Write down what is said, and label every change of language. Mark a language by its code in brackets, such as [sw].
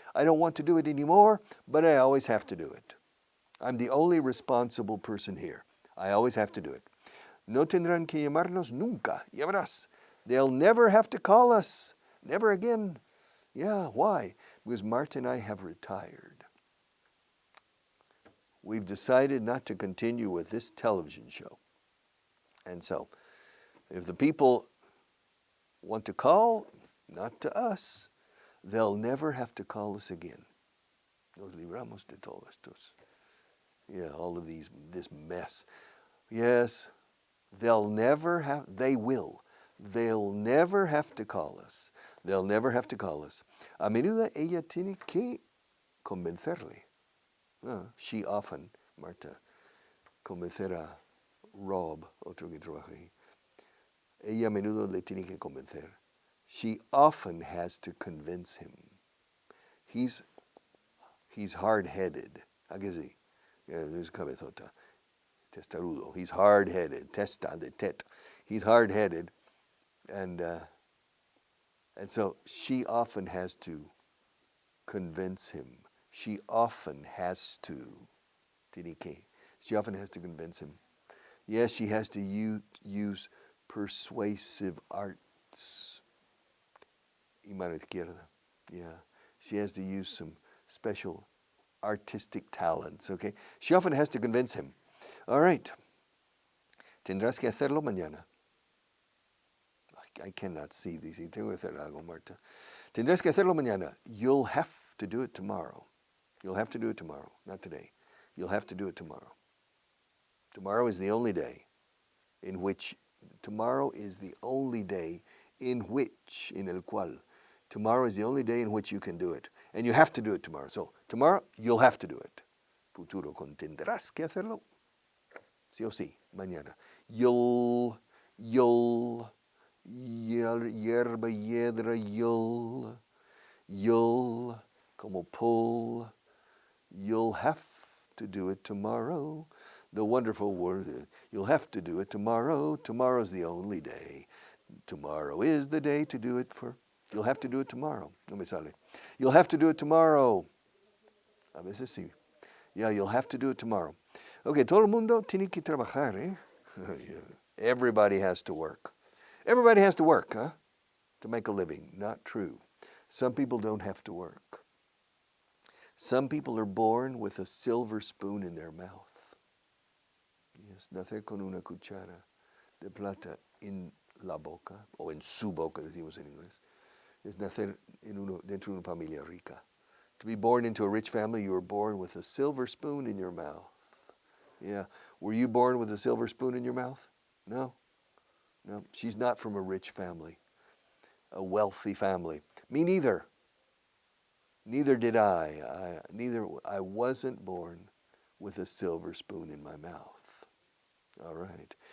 [en] I don't want to do it anymore, but I always have to do it. I'm the only responsible person here. I always have to do it. [es] No tendrán que llamarnos nunca. Ya verás. [en] They'll never have to call us. Never again. Yeah, why? Because Marta and I have retired. We've decided not to continue with this television show. And so, if the people want to call, not to us, they'll never have to call us again. [es] Nos libramos de todos estos. [en] Yeah, all of this mess. Yes, they'll never have to call us. They'll never have to call us. [es] A menudo ella tiene que convencerle. [en] She often, [es] Marta, convencer a Rob, otro que trabaja ahí. Ella a menudo le tiene que convencer. [en] She often has to convince him. He's hard-headed. [es] ¿A que sí? Es cabezota. Testarudo. [en] He's hard-headed. [es] Testa de tet. [en] He's hard-headed. And so she often has to convince him. She often has to. [es] Tiene que. [en] She often has to convince him. Yes, she has to use persuasive arts. [es] Y mano izquierda. [en] Yeah. She has to use some special artistic talents, okay? She often has to convince him. All right. [es] Tendrás que hacerlo mañana. [en] I cannot see these. [es] Tengo que hacer algo, Marta. Tendrás que hacerlo mañana. [en] You'll have to do it tomorrow. You'll have to do it tomorrow, not today. You'll have to do it tomorrow. Tomorrow is the only day in which, in [es] el cual, [en] tomorrow is the only day in which you can do it. And you have to do it tomorrow. So, tomorrow, you'll have to do it. [es] Futuro con tendrás que hacerlo. Sí o sí, mañana. [en] You'll, [es] hierba, hiedra, [en] you'll, [es] como [en] pull, you'll have to do it tomorrow. The wonderful word, you'll have to do it tomorrow. Tomorrow's the only day. Tomorrow is the day to do it for. You'll have to do it tomorrow. [es] No me sale. [en] You'll have to do it tomorrow. [es] A veces sí. [en] Yeah, you'll have to do it tomorrow. [es] Okay, todo el mundo tiene que trabajar, eh? [en] Everybody has to work. Everybody has to work, huh? To make a living. Not true. Some people don't have to work. Some people are born with a silver spoon in their mouth. [es] Yes, nacer con una cuchara de plata en la boca, o en su boca, decimos en inglés. Es nacer dentro de una familia rica. [en] To be born into a rich family, you were born with a silver spoon in your mouth. Yeah. Were you born with a silver spoon in your mouth? No. No. She's not from a rich family, a wealthy family. Me neither. Neither did I. I wasn't born with a silver spoon in my mouth. All right.